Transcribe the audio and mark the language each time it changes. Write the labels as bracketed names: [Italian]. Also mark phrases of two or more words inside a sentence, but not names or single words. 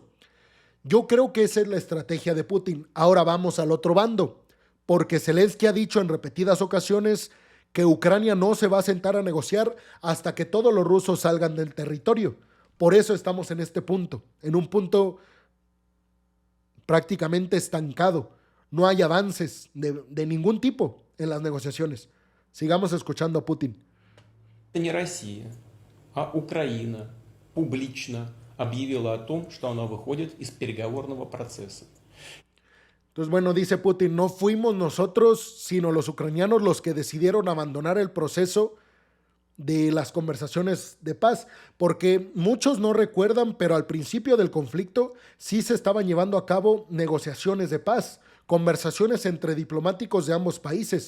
[Spanish] Yo creo que esa es la estrategia de Putin. Ahora vamos al otro bando, porque Zelensky ha dicho en repetidas ocasiones que Ucrania no se va a sentar a negociar hasta que todos los rusos salgan del territorio. Por eso estamos en este punto, en un punto prácticamente estancado. No hay avances de ningún tipo en las negociaciones. Sigamos escuchando a Putin. [Russian] Это не Россия, а Украина публично объявила о том, что она выходит из переговорного процесса. [Spanish] Entonces, bueno, dice Putin, no fuimos nosotros, sino los ucranianos los que decidieron abandonar el proceso de las conversaciones de paz, porque muchos no recuerdan, pero al principio del conflicto sí se estaban llevando a cabo negociaciones de paz, conversaciones entre diplomáticos de ambos países.